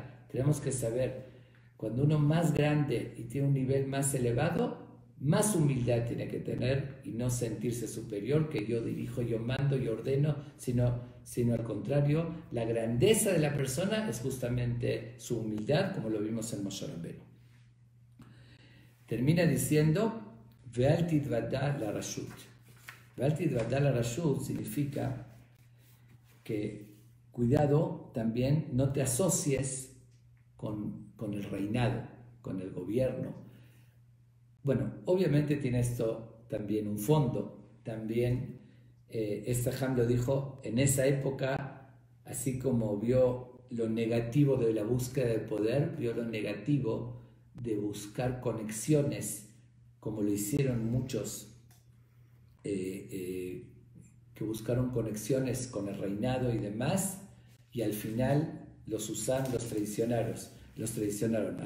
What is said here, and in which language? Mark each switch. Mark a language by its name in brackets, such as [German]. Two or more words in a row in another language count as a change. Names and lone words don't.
[Spanish] Tenemos que saber, cuando uno más grande y tiene un nivel más elevado, más humildad tiene que tener y no sentirse superior, que yo dirijo, yo mando, yo ordeno, sino al contrario, la grandeza de la persona es justamente su humildad, como lo vimos en Moshe Rabbeinu. Termina diciendo, [Hebrew] ואל תתוודע לרשות. ואל תתוודע לרשות [Spanish] significa que cuidado también, no te asocies con el reinado, con el gobierno. Bueno, obviamente tiene esto también un fondo. También este Ham lo dijo en esa época, así como vio lo negativo de la búsqueda de poder, vio lo negativo de buscar conexiones, como lo hicieron muchos que buscaron conexiones con el reinado y demás, y al final los usaron, los traicionaron.